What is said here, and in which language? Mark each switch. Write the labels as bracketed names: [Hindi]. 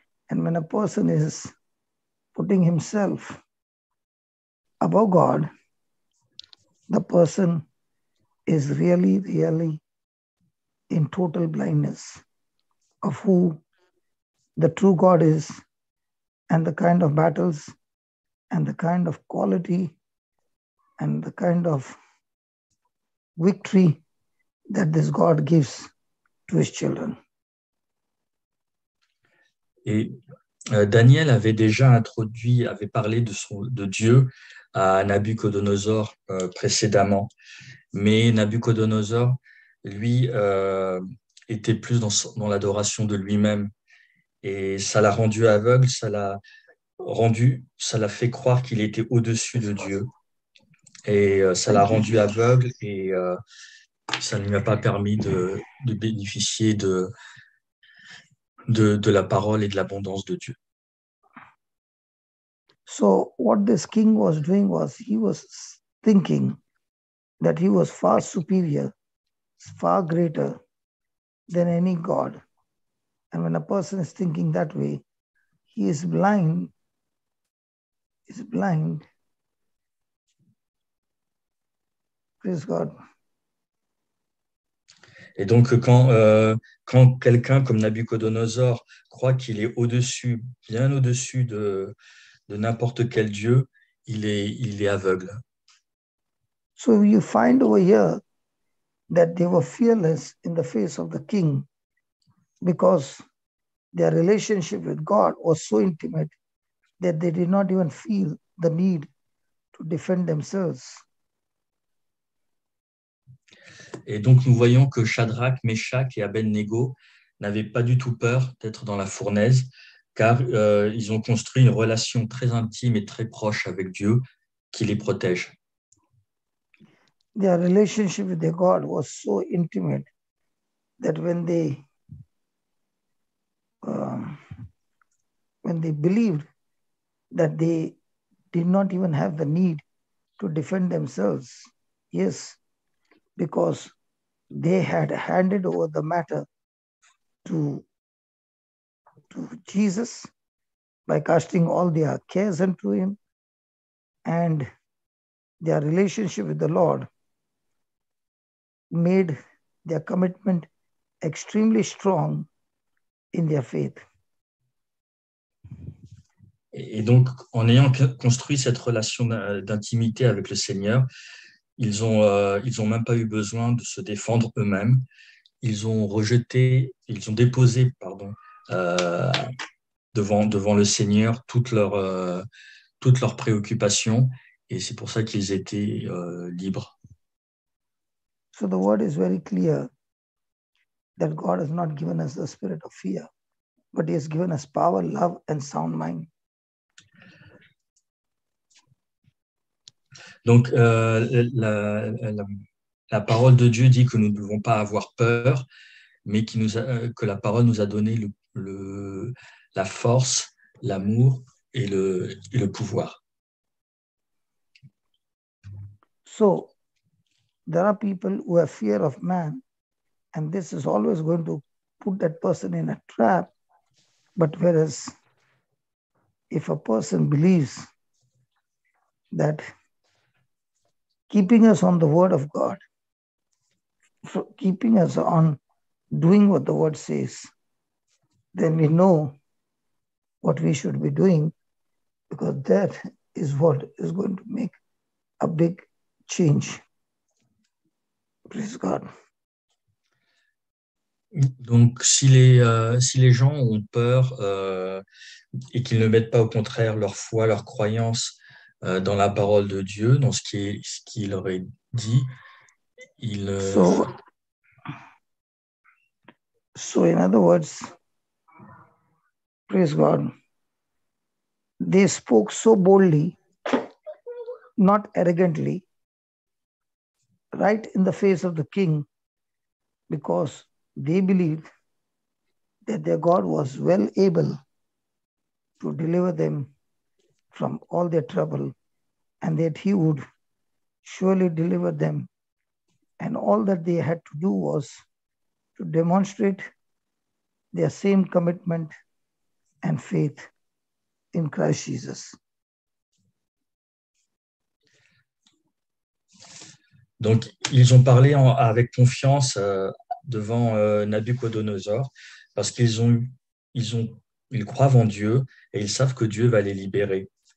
[English] And when a person is putting himself above God, the person is really, really in total blindness of who the true God is, and the kind of battles and the kind of quality and the kind of victory that this God gives to his children. [French] Et Daniel avait déjà avait parlé de Dieu à Nabuchodonosor précédemment. Mais Nabuchodonosor, lui, était plus dans l'adoration de lui-même. Et ça l'a rendu aveugle, ça l'a fait croire qu'il était au-dessus de Dieu. Et ça l'a rendu aveugle, et ça ne lui a pas permis de bénéficier de la parole et de l'abondance de Dieu. [English] So what this king was doing was, he was thinking that he was far superior, far greater than any God. And when a person is thinking that way, he is blind. Praise God. [French] Et donc, quand quelqu'un comme Nabuchodonosor croit qu'il est au-dessus, bien au-dessus de n'importe quel Dieu, il est aveugle. [English] So you find over here that they were fearless in the face of the king, because their relationship with God was so intimate that they did not even feel the need to defend themselves. [French] Et donc, nous voyons que Shadrach, Meshach et Abednego n'avaient pas du tout peur d'être dans la fournaise, car ils ont construit une relation très intime et très proche avec Dieu qui les protège. [English] Their relationship with their God was so intimate that when they believed that they did not even have the need to defend themselves, yes, because they had handed over the matter to Jesus by casting all their cares unto him, and their relationship with the Lord made their commitment extremely strong in their faith. [French] Et donc, en ayant construit cette relation d'intimité avec le Seigneur, ils ont même pas eu besoin de se défendre eux-mêmes. Ils ont déposé devant le Seigneur toutes leurs préoccupations, et c'est pour ça qu'ils étaient libres. [English] So the word is very clear that God has not given us the spirit of fear, but he has given us power, love, and sound mind. [French] Donc, la parole de Dieu dit que nous ne devons pas avoir peur, mais que la parole nous a donné la force, l'amour et le pouvoir. [English] So there are people who have fear of man, and this is always going to put that person in a trap. But whereas if a person believes that keeping us on the word of God, keeping us on doing what the word says, then we know what we should be doing, because that is what is going to make a big change. Praise God. [French] Donc, si les gens ont peur et qu'ils ne mettent pas au contraire leur foi, leur croyance dans la parole de Dieu, dans ce qu'il leur est dit, [English] So in other words, praise God, they spoke so boldly, not arrogantly, right in the face of the king, because they believed that their God was well able to deliver them from all their trouble, and that he would surely deliver them. And all that they had to do was to demonstrate their same commitment and faith in Christ Jesus. [French] Donc, ils ont parlé avec confiance devant Nabuchodonosor, parce qu'ils croient en Dieu et ils savent que Dieu va les libérer.